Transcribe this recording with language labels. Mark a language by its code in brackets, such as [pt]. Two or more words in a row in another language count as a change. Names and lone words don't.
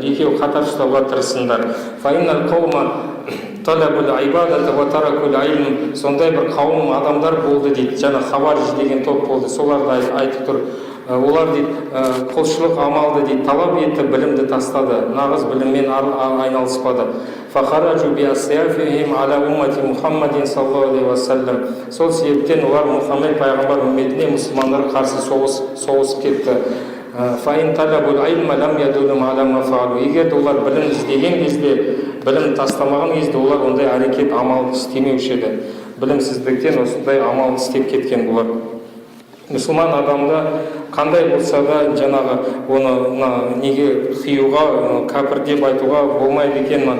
[kk] Екеуі қатар ұстауға тырысыңдар. [ar] فإن القوم طلبوا العبادة وتركوا العلم. [kk] Сондай бір қауым адамдар болды дейді. Жаңа хавариж деген топ болды. Соларды айтып тұр. Олар дейді, құлшылық амалды дейді, талап етті, білімді тастады. Нағыз біліммен айналыспады. [ar] فخرجوا بأسيافهم على أمة محمد صلى الله عليه وسلم. [kk] Сол себептен олар Мұхаммед пайғамбар үмметіне мұсылмандар қарсы соғысып кетті. [ar] فإن طلبوا العلم لم يدلهم على ما فعلوا. [kk] Егер олар білім іздеген кезде, білім тастамаған кезде олар ондай әрекет амал істемеуші еді. Білімсіздіктен осындай амал істеп кеткен бұлар. Мұсылман адамда қандай болса да жаңағы оны неге қиюға, кәпір деп айтуға болмайды екен.